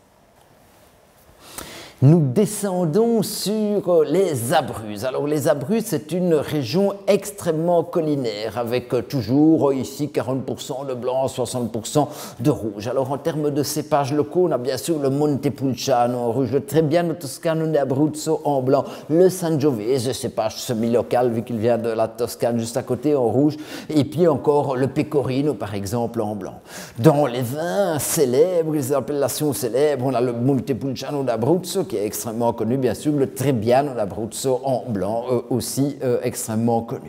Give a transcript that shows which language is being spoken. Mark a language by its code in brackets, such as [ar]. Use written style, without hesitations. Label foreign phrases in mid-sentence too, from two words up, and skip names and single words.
[fr] Nous descendons sur les Abruzzes. Alors les Abruzzes, c'est une région extrêmement collinaire avec toujours ici 40% de blanc, 60% de rouge. Alors en termes de cépages locaux, on a bien sûr le Montepulciano en rouge, le Trebbiano toscano d'Abruzzo en blanc, le Sangiovese, cépage semi-local vu qu'il vient de la Toscane juste à côté en rouge, et puis encore le Pecorino par exemple en blanc. Dans les vins célèbres, les appellations célèbres, on a le Montepulciano d'Abruzzo qui est extrêmement connu, bien sûr, le Trebbiano d'Abruzzo en blanc, aussi extrêmement connu.